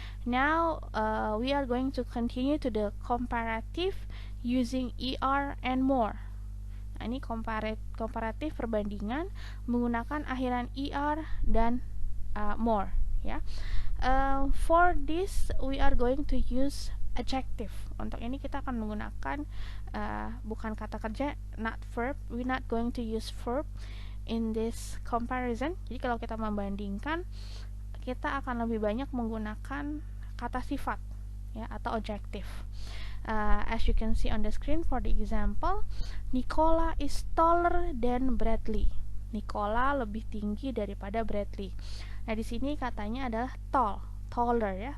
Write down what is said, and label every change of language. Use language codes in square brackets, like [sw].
[en] Now we are going to continue to the comparative using ER and more. [id] Nah, ini komparatif perbandingan menggunakan akhiran ER dan more, ya. [en] For this we are going to use adjective. [id] Untuk ini kita akan menggunakan bukan kata kerja, [en] not verb. We not going to use verb in this comparison. [id] Jadi kalau kita membandingkan, kita akan lebih banyak menggunakan kata sifat, ya, atau adjective. [en] As you can see on the screen for the example, Nicola is taller than Bradley. [id] Nicola lebih tinggi daripada Bradley. Nah, di sini katanya adalah tall, taller, ya.